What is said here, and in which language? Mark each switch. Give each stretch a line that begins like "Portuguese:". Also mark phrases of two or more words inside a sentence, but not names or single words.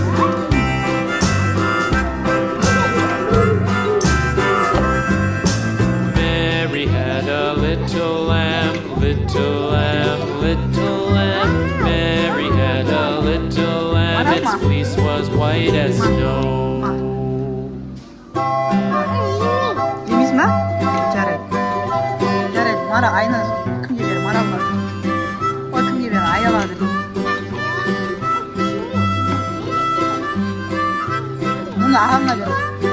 English: Mary had a little lamb, little lamb, little lamb. Mary had a little lamb, its fleece was white as snow.
Kazakh: Жемейсің ба? Жарайды. Жарайды, Мара, Айна кімге бер? Маралға. Ой, кімге бер? Аялға бер. Мұны ағамға бер.